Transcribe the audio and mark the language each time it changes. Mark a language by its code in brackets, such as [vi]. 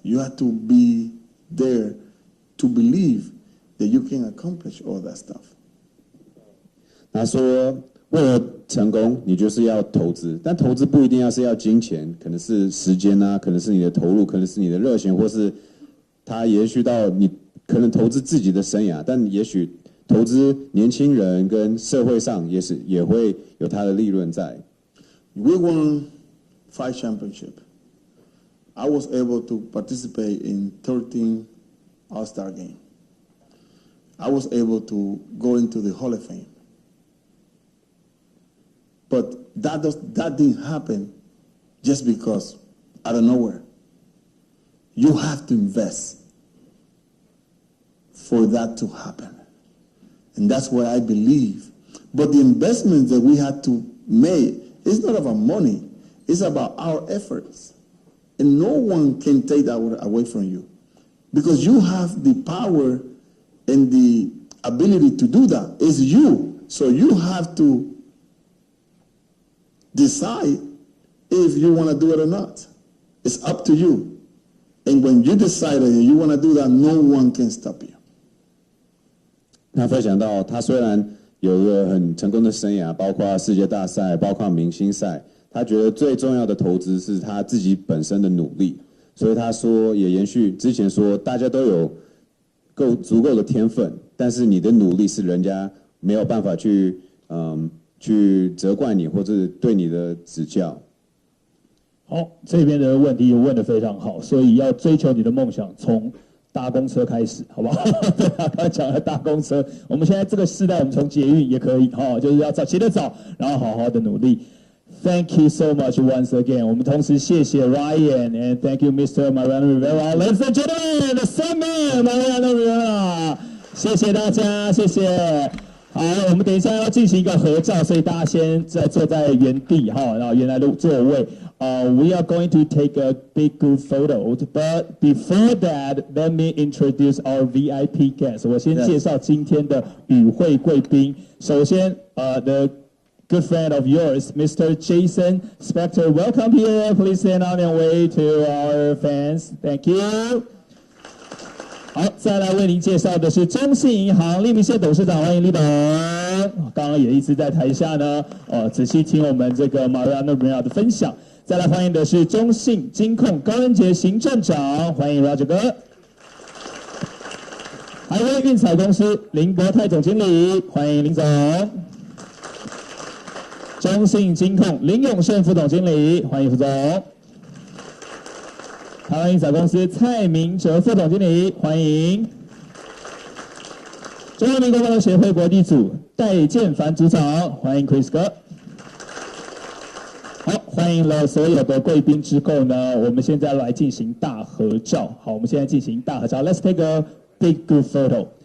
[en] You have to be there to believe that you can accomplish all that stuff. [zh] 他说，为了成功，你就是要投资，但投资不一定要金钱，可能是时间啊，可能是你的投入，可能是你的热情，或是他也许到你可能投资自己的生涯，但也许投资年轻人跟社会上也会有它的利润在。 [en] We won 5 championships. I was able to participate in 13 All-Star games. I was able to go into the Hall of Fame. But that didn't happen just because out of nowhere. You have to invest for that to happen. And that's what I believe. But the investment that we had to make is not about money. It's about our efforts. And no one can take that away from you. Because you have the power and the ability to do that. It's you. So you have to decide if you want to do it or not. It's up to you. And when you decide that you want to do that, no one can stop you. [zh] 他分享到，他虽然有一个很成功的生涯，包括世界大赛，包括明星赛，他觉得最重要的投资是他自己本身的努力。所以他说，也延续之前说，大家都有足够的天分，但是你的努力是人家没有办法去责怪你，或者对你的指教。好，这边的问题问得非常好，所以要追求你的梦想，从搭公车开始，好不好？对啊，刚才讲了搭公车，我们现在这个时代，我们从捷运也可以，就是要起得早，然后好好的努力。 [en] Thank you so much once again. [zh] 我们同时谢谢 [en] Ryan and thank you Mr. Mariano Rivera. Ladies and gentlemen, the Sandman Mariano Rivera. [zh] 谢谢大家，谢谢。好，我们等一下要进行一个合照，所以大家先坐在原地然后原来的座位。 [en] We are going to take a big group photo, but before that, let me introduce our VIP guests. [zh] 我先介绍今天的与会贵宾。首先， [en] the good friend of yours, Mr. Jason Spector. Welcome here. Please stand on and wave to our fans. Thank you. [zh] 好，再来为您介绍的是中信银行李明宪董事长，欢迎李董。刚刚也一直在台下呢，仔细听我们这个 Mariano Rivera 的分享。再来欢迎的是中信金控高恩杰行政长，欢迎 Roger 哥。还有运彩公司林博泰总经理，欢迎林总。中信金控林永胜副总经理，欢迎副总。台湾运彩公司蔡明哲副总经理，欢迎。中华民国棒球协会国际组戴建凡组长，欢迎 Chris 哥。好，欢迎了所有的贵宾之后呢，我们现在来进行大合照。好，我们现在进行大合照。 [en] Let's take a big group photo.